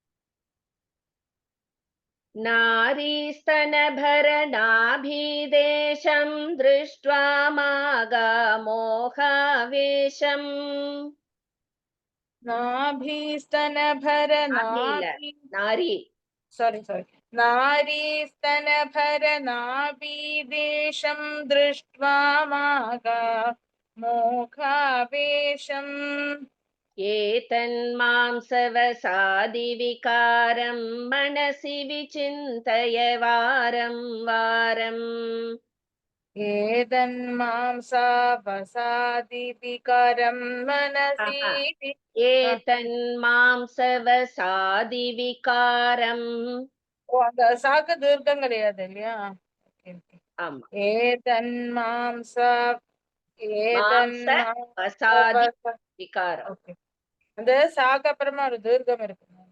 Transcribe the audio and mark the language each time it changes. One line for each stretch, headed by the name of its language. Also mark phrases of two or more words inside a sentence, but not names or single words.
Sanskrit: नारीस्तनभरनाभीदेशं दृष्ट्वा मागा मोहावेशम्. நாரி नारीस्तनभरनाभीदेशं दृष्ट्वा मागा मोघावेशम्. एतन्मांसवसादि विकारं मनसि विचिन्तय वारं वारम्. एतन्मांसावसादि विकारं मनसि एतन्मांसवसादि विकारम्.
Tamil: அந்த சாக்கு தீர்க்கம் கிடையாது இல்லையா? ஆமா.
Sanskrit: ஏதன்மாம்சவசாதி விகாரம்.
Tamil: அந்த சாக்கு அப்புறமா ஒரு தீர்க்கம் இருக்கு.